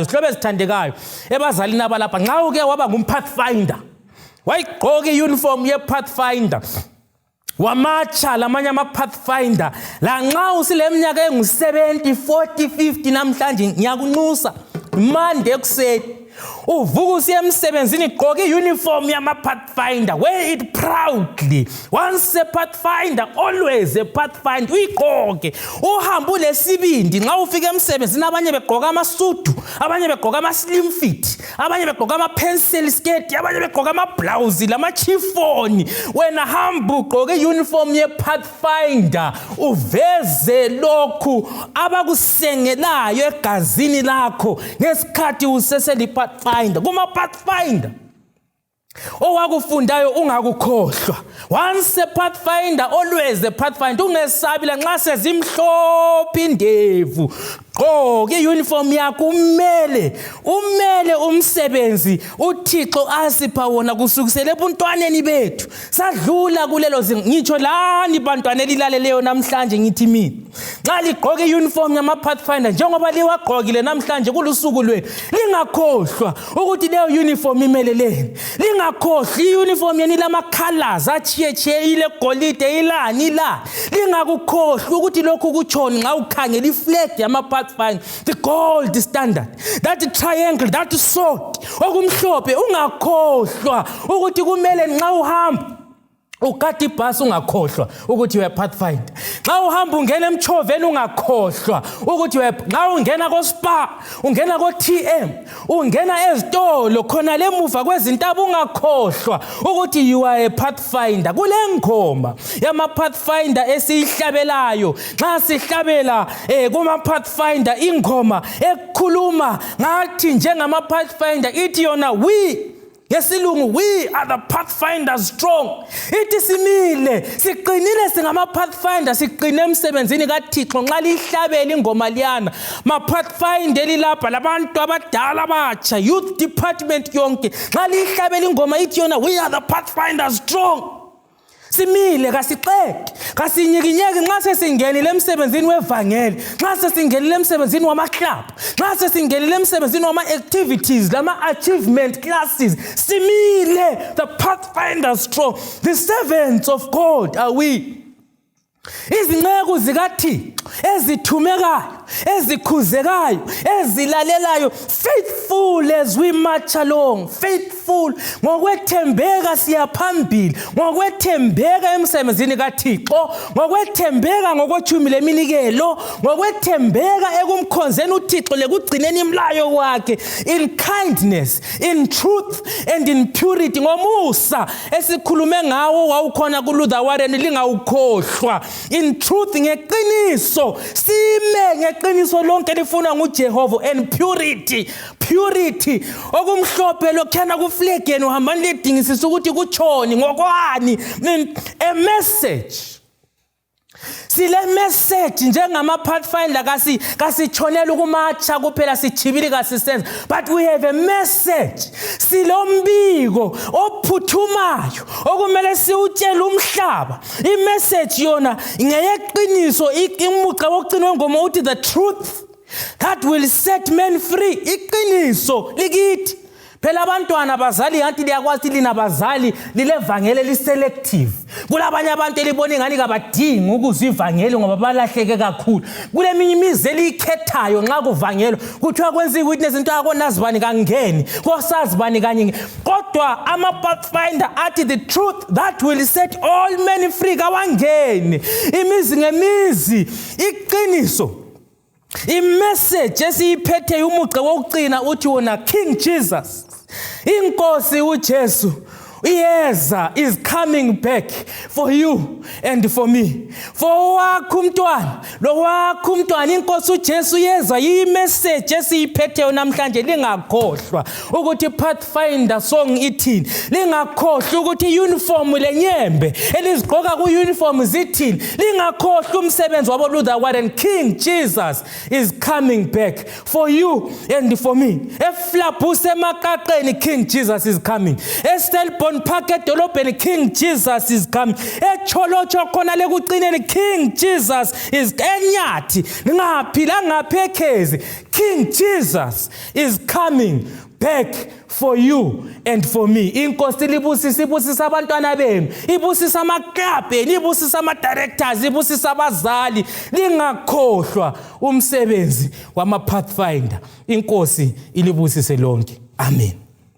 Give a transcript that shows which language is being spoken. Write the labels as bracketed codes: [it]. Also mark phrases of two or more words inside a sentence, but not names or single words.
[nd] Sihlobo ezithandekayo ebazalini abalapha, nxa uke waba ngumPathfinder, wayigqoka i-uniform ye-Pathfinder, wamatsha lamanye ama-Pathfinder, lanxa usileminyaka engu-70, 40, 50 namhlanje, ngiyakunxusa Monday ekuseni uvuka usiya emsebenzini gqoka i-uniform yama-Pathfinder. [en] Wear it proudly. Once a Pathfinder, always a Pathfinder. [nd] Uyigqoke uhambe ulesibindi. Nxa ufika emsebenzini abanye begqoka amasudu, abanye begqoka ama- [en] slim fit, [nd] abanye begqoka ama- [en] pencil skirt, [nd] abanye begqoka ama-blouse lama-chiffon. Wena hamba ugqoke i-uniform ye-Pathfinder, uveze lokhu abakusengelayo egazini lakho ngesikhathi useseli Pathfinder. Kuma Pathfinder owakufundayo ungakukhohlwa. [en] Once a pathfinder, always a pathfinder. [nd] Ungesabi la nxa sezimhlophe indevu, gqoke uniform yakho, umele umsebenzi uThixo asipha wona kusukisela ebuntwaneni bethu. Sadlula kulelo ngitsho lani bantwana elilaleleyo namhlanje ngithi mina, nxa ligqoke uniform yama pathfinder njengoba liwagqokile namhlanje kulusuku lwenu, lingakhohlwa ukuthi leyo uniform imeleleni. Lingakhohlwa iuniform yeni lama colors achiyechiyile, golide ilani la. Lingakukhohlwa ukuthi lokhu kutshoni nxa ukhangela iflag yama pathfinder, [en] the gold standard, that triangle, that sword [nd] okumhlophe. Ungakhohlwa ukuthi kumele nxa uhamba ukati ibhasi ungakhohlwa ukuthi uya pathfinder. Nxa uhamba ungena emchoveni ungakhohlwa ukuthi nxa ungena ko spa, ungena ko TM, ungena ezitolo khona lemuva kwezintaba ungakhohlwa ukuthi [en] you are a pathfinder. [nd] Kule ngoma yama pathfinder esihlabelayo, nxa sihlabela kuma pathfinder ingoma ekhuluma ngathi njengama pathfinder ithi yona yesilungu, [en] we are the pathfinders strong. [nd] Ithi simile, siqinile singama pathfinder, siqine emsebenzini kaThixo nxa lihlabela ingoma liyana. Ma pathfinder lilapha labantu abadala abatsha, [en] youth department [nd] yonke, nxa lihlabela ingoma ithi yona [en] we are the pathfinders strong. [nd] Simile kasixeke, kasinyikinyeki nxa sesingenile emsebenzini wevangeli, nxa sesingenile emsebenzini wamaklub, nxa sesingenile emsebenzini wama activities lama [en] achievement classes. Simile, the pathfinders strong. The servants of God are we. [nd] Izinceku zikaThixo ezithumekayo, ezikhuzekayo, ezilalelayo, [en] faithful as we march along, faithful [nd] ngokwethembeka siyaphambili, ngokwethembeka emsebenzini kaThixo, ngokwethembeka ngokuthumile eminikelo, ngokwethembeka ekumkhonzeni uThixo lekugcineni imlayo wakhe, [en] in kindness, in truth and in purity. [nd] Ngomusa esikhulume ngawo wawukhona kuLuther Warren, lingawukhohlwa. [en] In truth, [nd] ngeqiniso, sime ngeqiniso lonke lifuna nguJehova, [en] and purity, [nd] okumhlophe lokhana kuflag yenu hambani lidingisisa ukuthi kutshoni ngokwani. [en] A message. [nd] Sile message njengama pathfinder kasitshonela ukumatsha kuphela sichibili kasisenza, [en] but we have a message. [nd] Silombiko ophuthumayo okumele siutshele umhlaba. I-message yona ngeyeqiniso, imuqa wokugcina ngoma uthi [en] the truth that will set men free. [nd] Iqiniso likithi. Phela abantwana abazali yanti liyakwazi lina bazali lilevangeli liselective. Kulabanye abantu elibona ingani kabadingi ukuzwa ivangeli ngoba balahleke kakhulu. Kule minye imizi elikhethayo nxa kuvangelwa kuthiwa kwenza iwitness into yakonazibani kangeni, kosazibani kanye. Kodwa ama pathfinder athi [en] the truth that will set all men free [nd] kawangeni. Imizi ngemizi, iqiniso. I-message esiyiphethe umuqa wokucina uthi wona King Jesus, inkosi uJesu, iyeza, [en] is coming back for you and for me. [nd] For wakho umntwana, lo wakho umntwana, inkosi uJesu yeza. Yi-message esiyiphethe namhlanje. Lingakhohlwa ukuthi [en] pathfinder song [nd] ithini, lingakhohlwa ukuthi uniform lenyembe elizigqoka ku-uniform zithini, lingakhohlwa umsebenzi wabo Luther Warren. [en] King Jesus is coming back for you and for me. [nd] Eflabhuse emakaqeni, [en] King Jesus is coming. Estelbon Park edolobheni, King Jesus is coming. [nd] Echolotsho khona lekucineni, [en] King Jesus is [nd] enyathi ngaphi la ngaphekhezi, [en] King Jesus is coming back for you and for me. [nd] Inkosi libusisa, ibusisa abantwana benu, ibusisa amaklabheni, ibusisa ama-directors, ibusisa abazali. Lingakhohlwa umsebenzi wama-pathfinder. Inkosi ilibusise lonke. Amen.